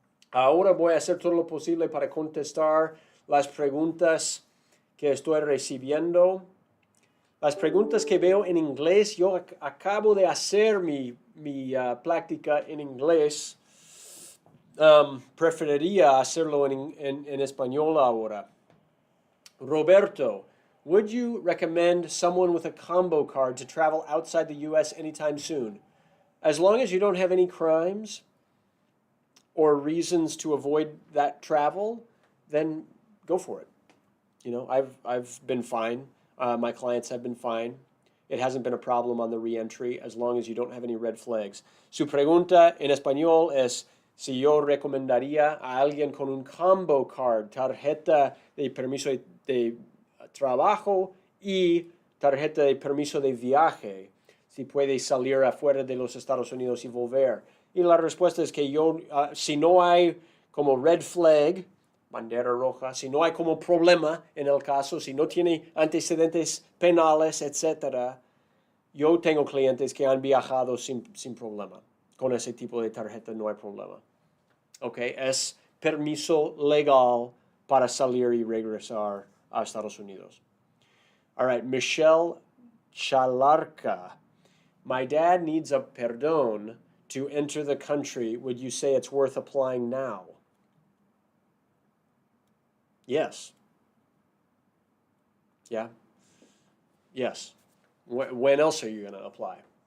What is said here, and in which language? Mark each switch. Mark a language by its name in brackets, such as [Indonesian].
[Spanish] Ahora voy a hacer todo lo posible para contestar las preguntas que estoy recibiendo. Las preguntas que veo en inglés, yo acabo de hacer mi práctica en inglés. Preferiría hacerlo en español ahora. [English] Roberto, would you recommend someone with a combo card to travel outside the U.S. anytime soon? As long as you don't have any crimes or reasons to avoid that travel, then go for it. You know, I've been fine. My clients have been fine. It hasn't been a problem on the reentry as long as you don't have any red flags. [Spanish] Su pregunta en español es si yo recomendaría a alguien con un combo card, tarjeta de permiso de trabajo y tarjeta de permiso de viaje, si puede salir afuera de los Estados Unidos y volver. Y la respuesta es que si no hay como red flag, bandera roja, si no hay como problema en el caso, si no tiene antecedentes penales, etc., yo tengo clientes que han viajado sin problema. Con ese tipo de tarjeta no hay problema. ¿Ok? Es permiso legal para salir y regresar a Estados Unidos. [English] All right, Michelle Chalarca. My dad needs a perdón to enter the country. Would you say it's worth applying now? Yes. Yeah? Yes. When else are you going to apply?